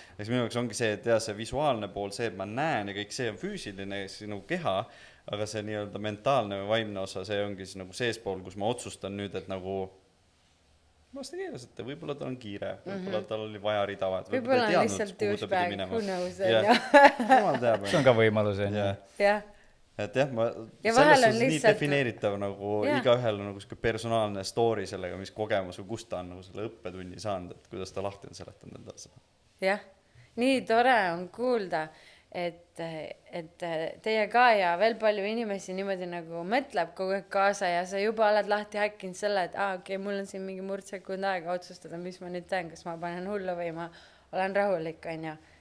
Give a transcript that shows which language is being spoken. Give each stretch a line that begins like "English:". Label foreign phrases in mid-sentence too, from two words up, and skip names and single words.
Estonian: Eks minu jaoks ongi see, et jah, see visuaalne pool, see, et ma näen ja kõik see on füüsiline, siis nagu keha, aga see nii-öelda mentaalne või vaimne osa, see ongi siis nagu seespool, kus ma otsustan nüüd, et nagu las ta keeras, et võib-olla tal on kiire, võib-olla tal oli vaja ridavad, Võib-olla on lihtsalt
English: douchebag, who knows,
Estonian: on ju. See on ka võimalus, on ju. Jah. et jah, ma Ja selles vahel on suhtes nii lihtsalt- defineeritav nagu Jah. igaühel on nagu siuke personaalne story sellega, mis kogemus või kust ta on nagu selle õppetunni saanud, et kuidas ta lahti on seletanud endale seda. Jah, nii tore on kuulda, et teie ka ja veel palju inimesi niimoodi nagu mõtleb kogu aeg kaasa ja sa juba oled lahti häkkinud selle, et okei, mul on siin mingi murdsekund aega otsustada, mis ma nüüd teen, kas ma panen hullu või ma olen rahulik, on ju.